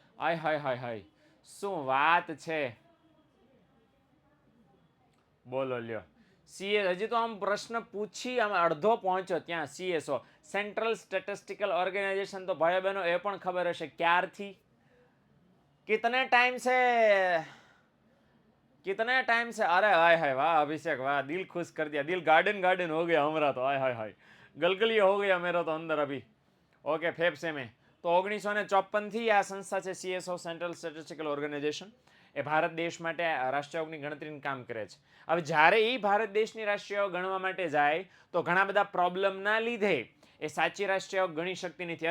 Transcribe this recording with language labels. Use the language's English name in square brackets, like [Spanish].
[Gujarati] હાય હાય હાય હાય, શું વાત છે, બોલો લ્યો. સીએસ હજી તો આમ પ્રશ્ન પૂછી આમ અડધો પહોંચ્યો ત્યાં. સીએસઓ, સેન્ટ્રલ સ્ટેટિસ્ટિકલ ઓર્ગેનાઇઝેશન, તો ભાઈઓ બહેનો એ પણ ખબર હશે ક્યારથી, [Hindi] કિતને ટાઈમ સે कितना टाइम से, अरे हाय हाय, वाह अभिषेक, वाह, दिल खुश कर दिया, दिल गार्डन गार्डन हो गया हमारा तो, हाय हाय हाय, गलगलिया हो गया मेरा तो अंदर अभी. [Gujarati] ઓકે, ફેફસે મેં તો 1954 થી આ સંસ્થા છે સીએસઓ, સેન્ટ્રલ સ્ટેટિસ્ટિકલ ઓર્ગેનાઇઝેશન, એ ભારત દેશ માટે રાષ્ટ્રીય આવકની ગણતરીનું કામ કરે છે. હવે જ્યારે એ ભારત દેશની રાષ્ટ્રીય આવક ગણવા માટે જાય તો ઘણા બધા પ્રોબ્લેમના લીધે એ સાચી રાષ્ટ્રીય આવક ગણી શકતી નથી.